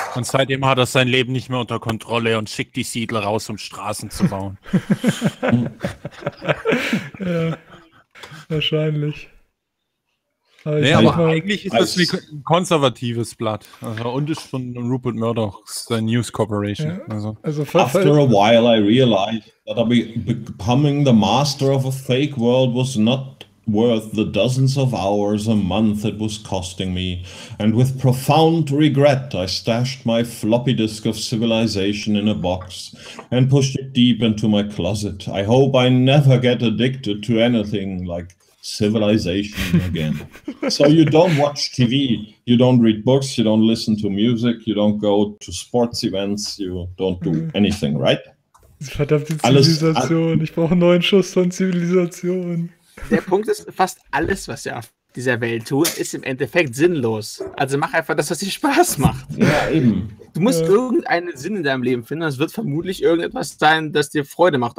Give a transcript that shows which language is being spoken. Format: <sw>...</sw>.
<de>Und seitdem hat er sein Leben nicht mehr unter Kontrolle und schickt die Siedler raus, um Straßen zu bauen. Ja. Wahrscheinlich. Eigentlich ist das wie ein konservatives Blatt. Also, und ist von Rupert Murdochs News Corporation. Ja. Also</de> <en>After a while I realized that becoming the master of a fake world was not worth the dozens of hours a month it was costing me. And with profound regret I stashed my floppy disk of Civilization in a box and pushed it deep into my closet. I hope I never get addicted to anything like Civilization again. So you don't watch TV, you don't read books, you don't listen to music, you don't go to sports events, you don't do anything, right?</en> <de>Verdammte Zivilisation, ich brauche einen neuen Schuss von Zivilisation. Der Punkt ist, fast alles, was wir auf dieser Welt tun, ist im Endeffekt sinnlos. Also mach einfach das, was dir Spaß macht. Ja, eben. Du musst irgendeinen Sinn in deinem Leben finden. Es wird vermutlich irgendetwas sein, das dir Freude macht.</de>